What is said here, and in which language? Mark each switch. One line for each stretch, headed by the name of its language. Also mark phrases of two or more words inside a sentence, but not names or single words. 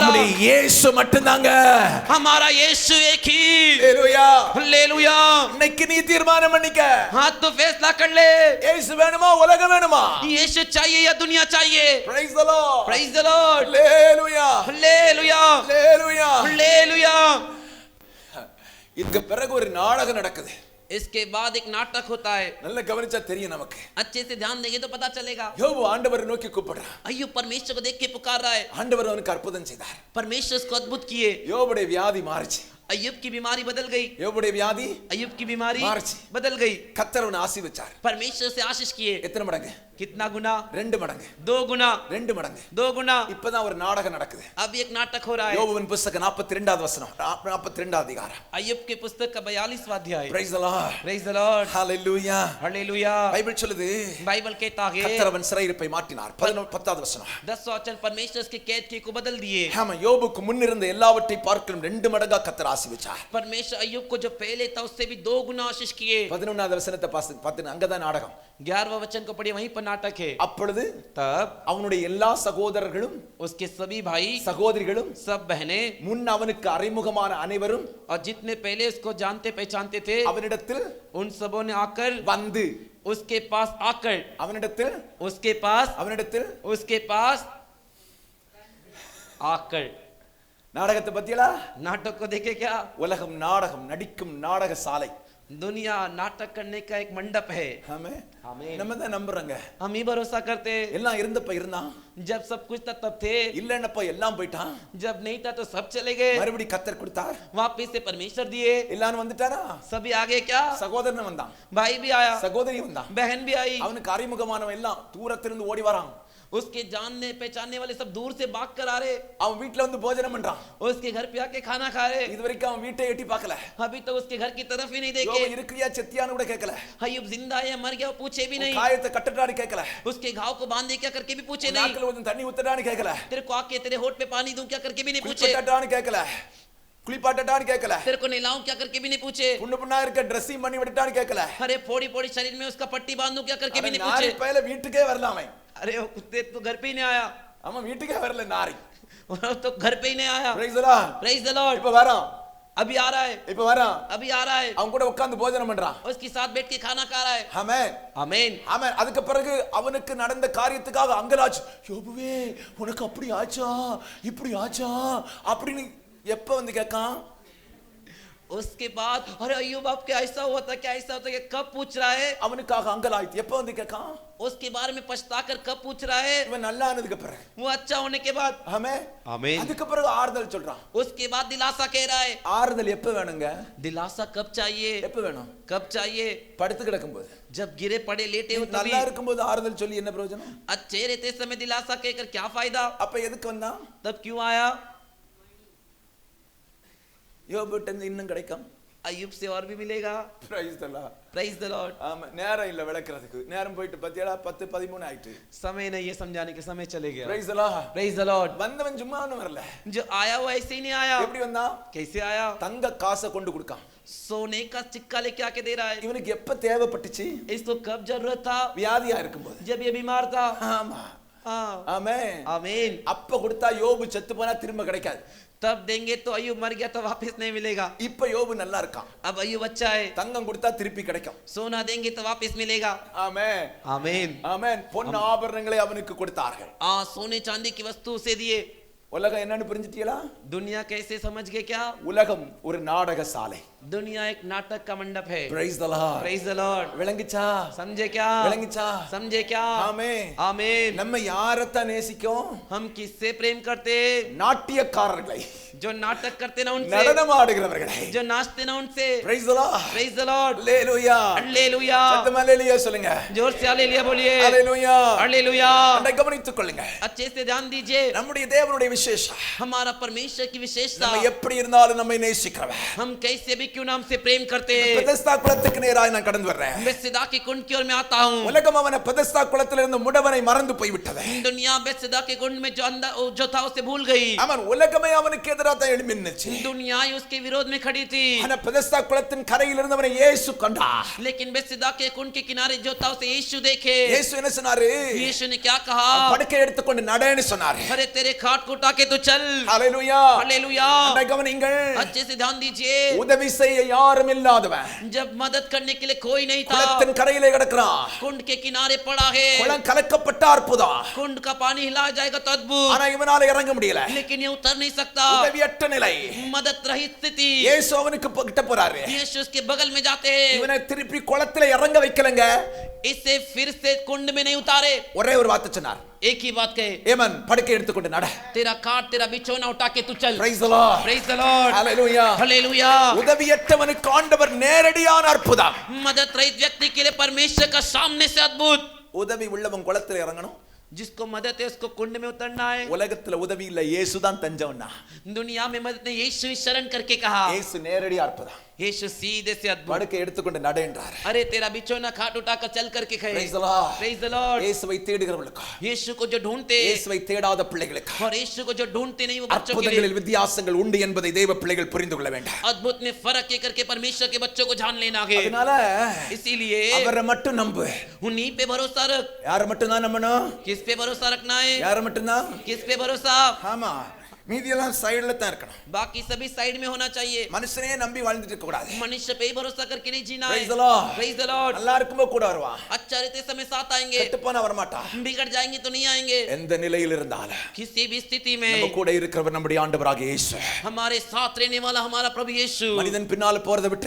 Tamil: நம்முடைய இயேசு மட்டும்தாங்க.
Hindi: हमारा यीशु एक ही.
Tamil: ஹalleluya.
Hindi: हालेलुया.
Tamil: இன்னைக்கு நீ தீர்மானம் பண்ணிக்க,
Hindi: हाथ तो फैसला कर ले,
Tamil: இயேசு வேணுமா உலகம் வேணுமா?
Hindi: यीशु चाहिए या दुनिया चाहिए?
English: Praise the Lord. Praise the Lord. Hallelujah.
Hindi: हालेलुया.
English: Hallelujah.
Hindi: हालेलुया.
Tamil: இதுக்கு பிறகு ஒரு நாடகம் நடக்குது.
Hindi: इसके बाद एक नाटक होता है.
Tamil: நல்ல கவனிச்சா தெரியும் நமக்கு.
Hindi: अच्छे से ध्यान देंगे तो पता चलेगा.
Tamil: யோபு ஆண்டவரை நோக்கி கூப்பிடுறான்.
Hindi: अय्यूब परमेश्वर को देख के पुकार रहा है.
Tamil: ஆண்டவர் அவனுக்கு அற்புதம் செய்தார்.
Hindi: परमेश्वर उसको अद्भुत किए.
Tamil: யோபுடைய வியாதி மாறிச்சு.
Hindi: अय्यूब की बीमारी बदल गई.
Tamil: யோபுடைய வியாதி
Hindi: अय्यूब की बीमारी मार्च. बदल गई.
Tamil: கர்த்தர் அவனை ஆசீர்வதிச்சார்.
Hindi: परमेश्वर से आशीष किए.
Tamil: எத்தனை மடங்கு?
Hindi: कितना गुना?
Tamil: 2 மடங்கு.
Hindi: 2 गुना.
Tamil: 2 மடங்கு.
Hindi: 2 गुना.
Tamil: இப்பதான் ஒரு நாடகம் நடக்குது.
Hindi: अब एक नाटक हो रहा है.
Tamil: யோபுவின் புத்தகம் 42வது வசனம், 42வது அதிகாரம்.
Hindi: अय्यूब के पुस्तक का 42वां अध्याय.
English: Praise the Lord. Praise the Lord. Hallelujah.
Hindi: हालेलुया.
Tamil: பைபிள் சொல்லுது,
Hindi: बाइबल कहता है
Tamil: கர்த்தர் அவன் சிறையிருப்பை மாற்றினார். 10வது வசனம்.
Hindi: 10 वचन परमेश्वर उसके कैद के को बदल दिए.
Tamil: ஆமா, யோபுக்கு முன் இருந்த எல்லாவற்றை பார்க்கலும் 2 மடங்கா கர்த்தர் ஆசீர்வதிச்சார்.
Hindi: परमेश्वर अय्यूब को जो पहले था उससे भी 2 गुना आशीष किए.
Tamil: 11வது வசனத்தை பார்த்து அங்கதான் நாடகம்.
Hindi: 11वां वचन को पढ़िए, वहीं पर नाटक है.
Tamil: அப்பொழுது
Hindi: तब
Tamil: அவனுடைய எல்லா சகோதரர்களும்
Hindi: उसके सभी भाई
Tamil: சகோதரிகளும்
Hindi: सब बहनें
Tamil: முன் அவனுக்கு அறிமுகமான அனைவரும்
Hindi: और जितने पहले उसको जानते पहचानते थे
Tamil: அவனிடத்தில்
Hindi: उन सबों ने आकर
Tamil: வந்து
Hindi: उसके पास आकर
Tamil: அவனிடத்தில்
Hindi: उसके पास आकर.
Tamil: நாடகத்தை பத்தியலா?
Hindi: नाटक को देखे क्या?
Tamil: உலகம் நாடகம் நடிக்கும் நாடக சாலை.
Hindi: दुनिया नाटक करने का एक मंडप है.
Tamil: ஆமென்.
Hindi: आमीन.
Tamil: நம்ம தான் நம்புறோங்க.
Hindi: हम ही भरोसा करते.
Tamil: எல்லாம் இருந்தப்ப இருந்தான்,
Hindi: जब सब कुछ था तब थे,
Tamil: இல்லன்னப்ப எல்லாம் போயிட்டான்.
Hindi: जब नहीं था तो सब चले गए.
Tamil: மறுபடி கர்த்தர் கொடுத்தார்.
Hindi: वापिस से परमेश्वर दिए.
Tamil: எல்லாரும் வந்துட்டாரா?
Hindi: सभी आगे क्या?
Tamil: சகோதரன் வந்தான்,
Hindi: भाई भी आया,
Tamil: சகோதரி வந்தான்,
Hindi: बहन भी आई.
Tamil: அவனுக்கு அறிமுகமானவன் எல்லாம் தூரத்திலிருந்து ஓடி வரான்.
Hindi: उसके जानने पहचानने वाले सब दूर से भाग कर आ रहे.
Tamil: அவன் வீட்ல வந்து போஜனம் பண்றான்.
Hindi: उसके घर पे आके खाना खा रहे.
Tamil: இதுவரைக்கும் அவன் வீட்டை எட்டி பார்க்கல.
Hindi: अभी तो उसके घर की तरफ ही नहीं देखे.
Tamil: யோபு இருக்கிறியா செத்தியான்னு கூட கேட்கல.
Hindi: अय्यूब जिंदा है मर गया पूछ पूछे भी नहीं,
Tamil: காயத்தை கட்டட்டான்னு கேட்கல,
Hindi: उसके घाव को बांधे क्या करके भी पूछे नहीं,
Tamil: நாக்குல கொஞ்சம் தண்ணி ஊத்தட்டான்னு கேட்கல,
Hindi: तेरे को आके तेरे होठ पे पानी दूं क्या करके भी नहीं पूछे,
Tamil: குளிப்பாட்டட்டான்னு கேட்கல, குளிப்பாட்டட்டான்னு கேட்கல,
Hindi: तेरे को नहलाऊं क्या करके भी नहीं पूछे,
Tamil: புண்ணு புண்ணா இருக்க ட்ரெஸ்ஸிங் பண்ணி விட்டுட்டான்னு கேட்கல,
Hindi: अरे फोड़ी फोड़ी शरीर में उसका पट्टी बांधूं क्या करके भी नहीं
Tamil: நாரி
Hindi: पूछे,
Tamil: பயல வீட்டுக்கே வரலாமே,
Hindi: अरे वो कुत्ते तो घर पे ही नहीं आया,
Tamil: ஆமா வீட்டுக்கே வரல நாரி,
Hindi: तो घर पे ही नहीं आया,
English: Praise the Lord, Praise the Lord,
Tamil: இப்ப வரான்,
Hindi: अभी आ रहा है,
Tamil: இப்ப வரான்,
Hindi: अभी आ रहा है,
Tamil: அவன் கூட உட்கார்ந்து போஜனம் பண்றான்,
Hindi: उसके साथ बैठ के खाना खा रहा है,
Tamil: ஆமென்
Hindi: आमीन,
Tamil: ஆமென். அதுக்கு பிறகு அவனுக்கு நடந்த காரியத்துக்காக அங்கலாச்சு, யோபுவே உனக்கு அப்படி ஆச்சா இப்படி ஆச்சா அப்படின்னு எப்ப வந்து கேட்கான்,
Hindi: उसके बाद अरे अय्यूब आपके ऐसा हुआ था क्या, ऐसा होता क्या, कब पूछ रहा है,
Tamil: அவனுக்காக அங்கலாய்த்து எப்ப வந்து கேட்கான்,
Hindi: उसके बारे में पछताकर कब पूछ रहा है,
Tamil: இவன் நல்லா ஆனதுக்கு பிறகு,
Hindi: वो अच्छा होने के बाद,
Tamil: ஆமென்
Hindi: आमीन,
Tamil: அதுக்கு பிறகு ஆறுதல் சொல்றான்,
Hindi: उसके बाद दिलासा कह रहा है,
Tamil: ஆறுதல் எப்ப வேணுங்க,
Hindi: दिलासा कब चाहिए,
Tamil: எப்ப வேணும்,
Hindi: कब चाहिए,
Tamil: படுத்து கிடக்கும்போது,
Hindi: जब गिरे पड़े लेटे हो तभी,
Tamil: நல்லா இருக்கும்போது ஆறுதல் சொல்லி என்ன பிரயோஜனம்,
Hindi: अच्छे रहते समय दिलासा कहकर क्या फायदा,
Tamil: அப்ப எதுக்கு வந்தான்,
Hindi: तब क्यों आया,
Tamil: யோபுட்ட இன்னும் கிடைக்கும்,
Hindi: अय्यूब से और भी मिलेगा,
English: Praise the Lord, Praise the Lord,
Tamil: ஆமா நேரம் இல்ல விளக்குறதுக்கு, நேரம் போயிட்டு பத்தியடா 10:13 ஆயிட்டு,
Hindi: समय नहीं है समझाने के, समय चले गया,
English: Praise the Lord, Praise the Lord,
Tamil: வந்தவன் சும்மா ஒண்ணும் வரல,
Hindi: जो आया वो ऐसे ही नहीं आया,
Tamil: எப்படி வந்தான்,
Hindi: कैसे आया,
Tamil: தங்க காசை கொண்டு கொடுக்கான்,
Hindi: सोने का सिक्का लेके आके दे रहा है,
Tamil: இவனுக்கு எப்ப தேவைப்பட்டுச்சு,
Hindi: इसको कब जरूरत था,
Tamil: வியாதியா இருக்கும்போது,
Hindi: जब ये बीमार था,
Tamil: ஆமா
Hindi: हाँ,
Tamil: ஆமென்,
Hindi: आमीन,
Tamil: அப்ப கொடுத்தா யோபு செத்து போனா திரும்ப கிடைக்காது,
Hindi: तब देंगे तो अय्यूब मर गया तो वापस नहीं मिलेगा,
Tamil: இப்ப யோபு நல்லா இருக்கான்,
Hindi: अब अय्यूब अच्छा है,
Tamil: தங்கம் கொடுத்தா திருப்பி கிடைக்கும்,
Hindi: सोना देंगे तो वापस मिलेगा,
Tamil: ஆமென்
Hindi: आमीन,
Tamil: ஆமென். பொன் ஆபரணங்களை அவனுக்கு கொடுத்தார்கள்,
Hindi: सोने चांदी की वस्तु उसे दिए,
Tamil: உலகம் என்னன்னு புரிஞ்சிட்டீங்களா,
Hindi: दुनिया कैसे समझ गए क्या,
Tamil: உலகம் ஒரு நாடக சாலை,
Hindi: दुनिया एक नाटक का मंडप है,
English: Praise the Lord, Praise the Lord,
Tamil: விளங்குச்சா,
Hindi: समझे क्या,
Tamil: விளங்குச்சா,
Hindi: समझे क्या,
Tamil: ஆமென்.
Hindi: आमीन,
Tamil: நம்ம யாரத்தான் நேசிக்கும்,
Hindi: हम किससे प्रेम करते,
Tamil: நாட்டியக்காரர்களை,
Hindi: जो नाटक करते ना उनसे,
Tamil: நடனம் ஆடுகிறவர்களை,
Hindi: जो नाचते ना उनसे,
English: Praise the Lord, Praise the Lord,
Tamil: அல்லேலூயா,
Hindi: हालेलुया,
Tamil: சத்தமா அல்லேலூயா சொல்லுங்க,
Hindi: जोर से हालेलुया बोलिए,
Tamil: அல்லேலூயா,
Hindi: हालेलुया,
Tamil: அதை கவனித்துக் கொள்ளுங்க,
Hindi: अच्छे से ध्यान दीजिए,
Tamil: நம்முடைய தேவனுடைய விசேஷம்,
Hindi: हमारा परमेश्वर की विशेषता,
Tamil: நம்ம எப்படி இருந்தாலும் நம்மை நேசிக்கிறவர்,
Hindi: हम कैसे भी क्यों नाम से प्रेम करते हैं,
Tamil: பெதஸ்தா குளத்துக்கு நேராக நான் கடந்து வர்றேன்,
Hindi: बेत्सैदा के कुंड की ओर मैं आता हूँ,
Tamil: உலகம் அவனை பெதஸ்தா குளத்திலிருந்து முடவனை மறந்து போய்விட்டது,
Hindi: दुनिया बेत्सैदा के कुंड में जो अंदर जो था उसे भूल गई,
Tamil: அவன் உலகமே அவனுக்கு எதிராக தான் எழும்பி நின்னுச்சு,
Hindi: दुनिया ही उसके विरोध में खड़ी थी,
Tamil: ஆனா பெதஸ்தா குளத்தின் கரையில் இருந்தவனை இயேசு கண்டார்,
Hindi: लेकिन बेत्सैदा के कुंड के किनारे जो था उसे यीशु देखे,
Tamil: இயேசு என்ன சொன்னாரு,
Hindi: यीशु ने क्या कहा,
Tamil: படுக்கை எடுத்துக்கொண்டு நடன்னு சொன்னாரு,
Hindi: अरे तेरे खाट को उठा के तो चल,
Tamil: ஹalleluya,
Hindi: हालेलुया,
Tamil: அதை கவனிங்கள்,
Hindi: अच्छे से ध्यान दीजिए,
Tamil: உதவி செய்ய யாரும் இல்லாதவன்
Hindi: जब मदद करने के लिए कोई नहीं था,
Tamil: குளத்தின் கரையிலே கிடக்கிறான்,
Hindi: कुंड के किनारे पड़ा है,
Tamil: குளம் கலக்கப்பட்ட அற்புதம்,
Hindi: कुंड का पानी हिला जाएगा तो अद्भुत,
Tamil: ஆனா இவனால இறங்க முடியல,
Hindi: लेकिन ये उतर नहीं सकता,
Tamil: உதவியற்ற நிலை,
Hindi: मदद रहित स्थिति,
Tamil: இயேசு அவனுக்கு கிட்ட போறாரு,
Hindi: यीशु उसके बगल में जाते हैं,
Tamil: இவனை திருப்பி குளத்திலே இறங்க வைக்கலங்க,
Hindi: इसे फिर से कुंड में नहीं उतारे,
Tamil: ஒரே ஒரு வார்த்தை சொன்னார்,
Hindi: एक ही बात कहे,
Tamil: ஏமன் படுக்கை எடுத்துக்கொண்டு நட,
Hindi: तेरा खाट तेरा बिछौना उठा के तू चल,
English: Praise the Lord, Praise the Lord,
Tamil: ஹalleluya,
Hindi: हालेलुया,
Tamil: உதவியற்றவனுக்கு ஆண்டவர் நேரடியான அற்புதம்,
Hindi: मदद रहित व्यक्ति के लिए परमेश्वर का सामने से अद्भुत,
Tamil: உதவி உள்ளவன் குளத்திலே இறங்கணும்,
Hindi: जिसको मदद है उसको कुंड में उतरना है,
Tamil: உலகத்துல உதவி இல்ல, இயேசு தான் தஞ்சம்னா,
Hindi: दुनिया में मदद ने यीशु ही शरण करके कहा,
Tamil: இயேசு நேரடி அற்புதம்,
Hindi: यीशु सीधे से अद्भुत,
Tamil: படுக்கை எடுத்துக்கொண்டு நட என்றார்,
Hindi: अरे तेरा बिछौना खाट उठाकर चल करके कहे,
English: Praise the Lord, Praise the Lord,
Tamil: இயேசுவை தேடுகிறவர்களுக்கு,
Hindi: यीशु को जो ढूंढते
Tamil: இயேசுவை தேடாத பிள்ளைகளுக்கு
Hindi: और यीशु को जो ढूंढते नहीं वो बच्चों के लिए,
Tamil: அற்புதங்களில் வித்தியாசங்கள் உண்டு என்பதை தேவ பிள்ளைகள் புரிந்து கொள்ள வேண்டும்,
Hindi: अद्भुत में फर्क ये करके परमेश्वर के बच्चों को जान लेना है,
Tamil: அதனால
Hindi: इसीलिए
Tamil: அவரை மட்டும் நம்பு,
Hindi: उन्हीं पे भरोसा रख,
Tamil: யாரை மட்டும் தான் நம்பணும்,
Hindi: किस पे भरोसा रखना है,
Tamil: யாரை மட்டும் தான்,
Hindi: किस पे भरोसा,
Tamil: ஆமா மீதியெல்லாம் சைடுல தான் இருக்கணும்,
Hindi: बाकी सभी साइड में होना चाहिए,
Tamil: மனுஷனே நம்பி வாழ்ந்துட்டு இருக்க கூடாது,
Hindi: मनुष्य पे ही भरोसा करके नहीं जीना है,
English: Praise the Lord. Praise the Lord,
Tamil: நல்லா இருக்கும்போது கூட வருவான்,
Hindi: अच्छा रहते समय साथ आएंगे,
Tamil: கெட்டு போனா வரமாட்டான்,
Hindi: बिगड़ जाएंगे तो नहीं आएंगे,
Tamil: எந்த நிலையில் இருந்தாலும்
Hindi: किसी भी स्थिति
Tamil: நம்ம
Hindi: में
Tamil: கூட இருக்கிறவர் நம்முடைய ஆண்டவராக இயேசு,
Hindi: हमारे साथ रहने वाला हमारा प्रभु यीशु,
Tamil: மனிதன் பின்னால போறதை விட்டு